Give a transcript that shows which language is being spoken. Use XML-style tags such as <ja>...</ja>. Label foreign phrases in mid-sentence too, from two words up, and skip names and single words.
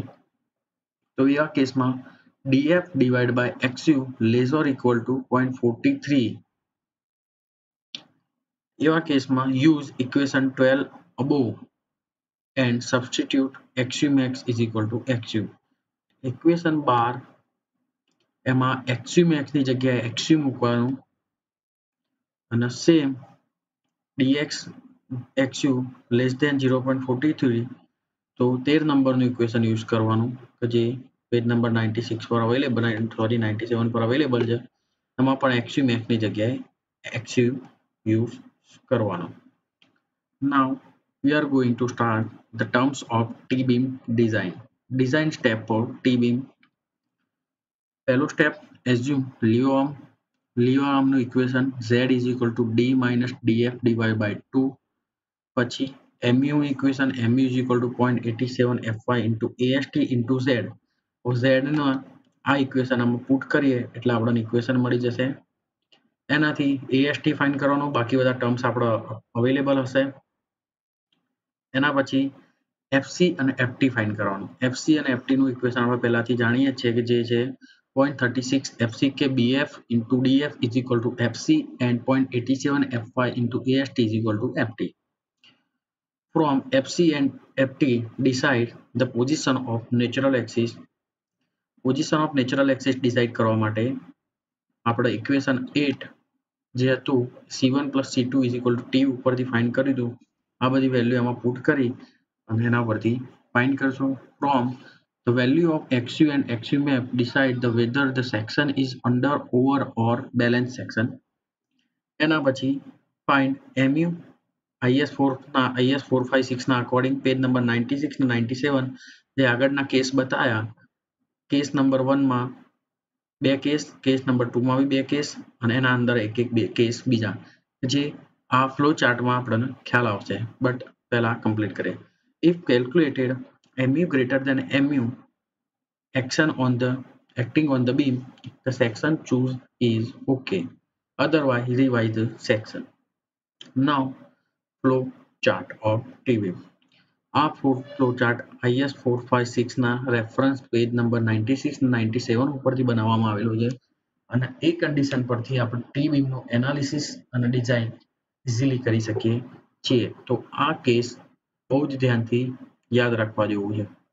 <gu>તો આ કેસમાં</gu> <en>DF divided by XU less or equal to 0.43</en> <gu>એવા કેસમાં</gu> <en>use equation 12 above and substitute XU max is equal to XU.</en> <gu>ઇક્વેશન 12 એમાં XU max ની જગ્યાએ XU મૂકવાનું અને સેમ dx</gu> <en>XU less than 0.43</en> <gu>તો 13</gu> <en>numberનું equation</en> <gu>યુઝ કરવાનું કે જે</gu> <en>page number</en> <gu>96 પર અવેલેબલ 97 પર અવેલેબલ છે. એમાં પણ XU max ની જગ્યાએ XU યુઝ કરવાનો.</gu> <en>Now we are going to start the terms of T-beam design. Design step for T-beam.</en> <gu>પહેલો સ્ટેપ</gu> <en>assume leo armનું equation Z is equal to D minus DF divided by 2. પછી MU ઇક્વેશન MU is equal to 0.87 FY into AST into Z.</en> <gu>Z ના આ ઇક્વેશન આમાં પુટ કરીએ એટલે આપણને ઇક્વેશન મળી જશે. એનાથી AST ફાઇન્ડ કરવાનો, બાકી બધા ટર્મ્સ આપણા અવેલેબલ હશે. એના પછી FC અને FT ફાઇન્ડ કરવાનું. FC અને FT નું ઇક્વેશન આપણે પહેલાથી જાણીએ છીએ કે જે છે</gu> <en>0.36 FCK BF into DF is equal to FC and 0.87 FY into AST is equal to FT. From FC and FT, decide the position of natural axis. Position of natural axis decide</en> <gu>કરવા માટે આપણે equation 8 જે હતું</gu> <en>C1 plus C2 is equal to T</en> <gu>ઉપરથી find કરી દઉં. આ બધી વેલ્યુ એમાં પુટ કરી અને એના પરથી find કરશું.</gu> <en>From the value of XU and XU map decide the whether the section is under, over or balanced section.</en> <gu>એના પછી find MU IS456 ના અકોર્ડિંગ</gu> <en>page number</en> <gu>96 અને 97 જે આગળના કેસ બતાયા</gu> <en>case number</en> <gu>1 માં બે</gu> <en>case number</en> <gu>2 માં બી બે કેસ અને એના અંદર એક બે કેસ બીજા જે આ</gu> <en>flow chartમાં</en> <gu>આપણને ખ્યાલ આવશે બટ પહેલા કમ્પ્લીટ કરીએ.</gu> <en>If calculated MU greater than MU action on the acting on the beam, the section choose is okay, otherwise revise the section. Now flow chart of T-beam.</en> <gu>આ</gu> <en>flow chart</en> <gu>IS 456 ના</gu> <en>reference page number</en> <gu>96 અને 97 ઉપરથી બનાવવામાં આવેલો છે અને એ કન્ડિશન પરથી આપણે</gu> <en>T beamનું analysis</en> <gu>અને</gu> <en>design easily</en> <gu>કરી શકીએ છીએ. તો આ કેસ બહુ જ ધ્યાનથી યાદ રાખવા જેવું છે.</gu>